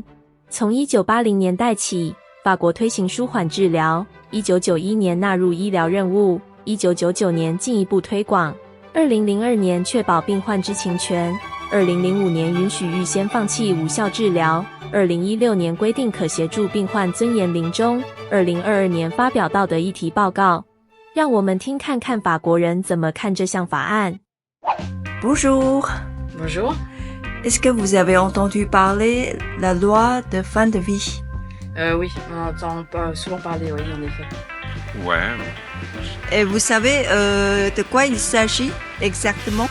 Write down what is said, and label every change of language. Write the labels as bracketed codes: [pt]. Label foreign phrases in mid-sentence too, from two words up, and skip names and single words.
[zh] 从1980年代起，法国推行舒缓治疗，1991年纳入医疗任务，1999年进一步推广。2002年确保病患知情权，2005年允许预先放弃无效治疗，2016年规定可协助病患尊严临终，2022年发表道德议题报告。让我们听看看法国人怎么看这项法案。 [fr] Bonjour. Bonjour. Est-ce que vous avez entendu parler la loi de fin de vie? Oui, on entend pas souvent parler, oui, en effet. Ouais, Et vous savez de quoi il s'agit exactement?